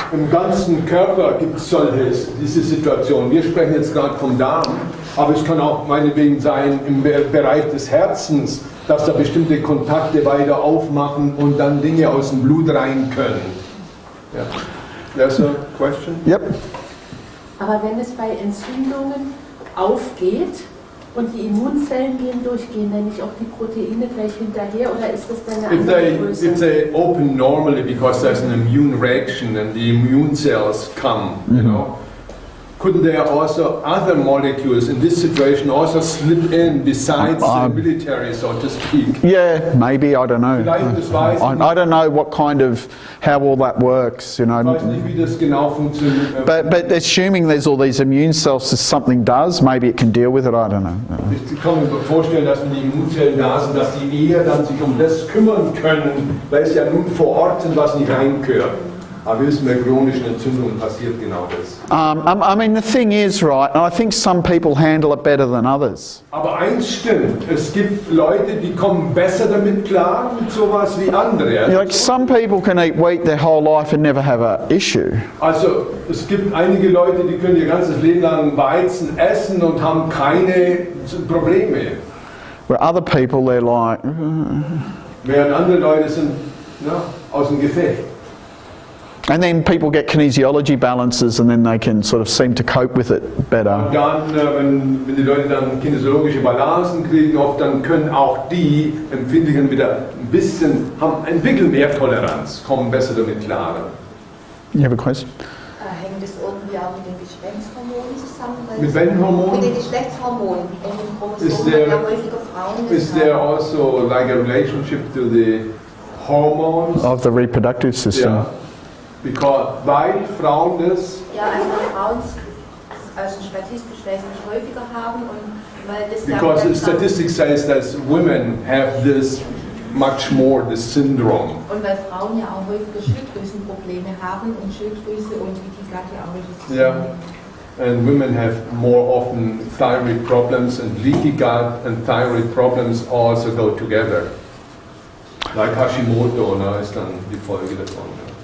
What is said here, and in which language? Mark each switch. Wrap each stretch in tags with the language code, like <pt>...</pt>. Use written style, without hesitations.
<de>Im ganzen Körper gibt es diese Situation. Wir sprechen jetzt gerade vom Darm, aber es kann auch meinetwegen sein im Bereich des Herzens, dass da bestimmte Kontakte weiter aufmachen und dann Dinge aus dem Blut rein können.</de> <en>Ja. There's a question? Yep.</en> <de>Aber wenn es bei Entzündungen aufgeht und die Immunzellen gehen dann nicht auch die Proteine gleich hinterher oder ist das dann eine andere Größe?</de> <en>If they open normally because there's an immune reaction and the immune cells come, you know, couldn't there also other molecules in this situation also slip in besides the military, so to speak? Yeah, maybe, I don't know.</en> <de>Vielleicht, das weiß ich</de> <en>I don't know what kind of, how all that works, you know.</en> <de>Ich weiß nicht, wie das genau funktioniert.</de> <en>But assuming there's all these immune cells, if something does, maybe it can deal with it, I don't know.</en> <de>Ich kann mir vorstellen, dass wenn die Immunzellen da sind, dass die eher dann sich um das kümmern können, weil es ja nun vor Ort sind, was nicht reingehört. Aber wissen wir, chronischen Entzündungen passiert genau das.</de> <en>I mean, the thing is, right, and I think some people handle it better than others.</en> <de>Aber eins stimmt, es gibt Leute, die kommen besser damit klar, mit sowas wie andere.</de> <en>Like some people can eat wheat their whole life and never have an issue.</en> <de>Also es gibt einige Leute, die können ihr ganzes Leben lang Weizen essen und haben keine Probleme.</de> <en>Where other people, they're like,</en> <de>Während andere Leute sind aus dem Gefecht.</de> <en>and then people get kinesiology balances and then they can sort of seem to cope with it better.</en> <de>Dann, wenn die Leute dann kinesiologische Balancen kriegen, oft dann können auch die Empfindlichen wieder entwickeln mehr Toleranz, kommen besser damit klar.</de> <en>You have a question?</en> <de>Hängt es irgendwie auch mit den Geschlechtshormonen zusammen? Mit welchen Hormonen? Mit den Geschlechtshormonen. In den</de> <en>Is</en> <de>Chromosomen</de> <en>there-</en> <de>ja häufiger Frauen.</de> <en>Is there also like a relationship to the hormones? Of the reproductive system.</en> <de>Ja. Weil Frauen das Ja, also Frauen also statistisch wesentlich häufiger haben und weil das</de> <en>because the statistics says that women have this much more this syndrome.</en> <de>und weil Frauen ja auch häufiger Schilddrüsenprobleme haben und Schilddrüse und Leaky Gut ja auch richtig</de> <en>Yeah. And women have more often thyroid problems, and leaky gut and thyroid problems also go together.</en> <de>Like Hashimoto, ist dann die Folge davon.</de>